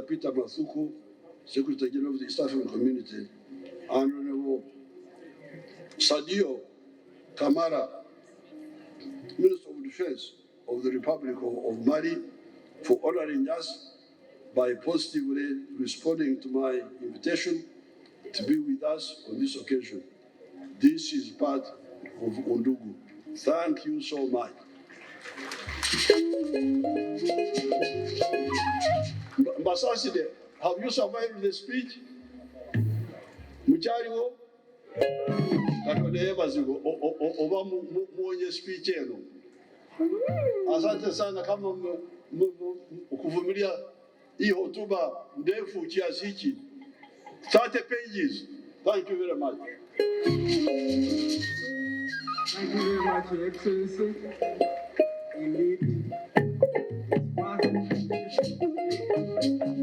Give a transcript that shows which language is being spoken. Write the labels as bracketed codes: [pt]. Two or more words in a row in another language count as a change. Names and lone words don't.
[en] Peter Mathuku, Secretary General of the East African Community, and Honorable Sadio Kamara, Minister of Defense of the Republic of Mali, for honoring us by positively responding to my invitation to be with us on this occasion. This is part of Undugu. Thank you so much. Mbasaside, have you survived the speech? [rw] Muchariwo? [lg] Katolebazigo, oba muonye speech eno. [sw] Asante sana kama ukuvumilia hii hotuba ndefu kiasi hiki. [en] 30 pages. Thank you very much. Thank you very much, Your Excellency. Indeed,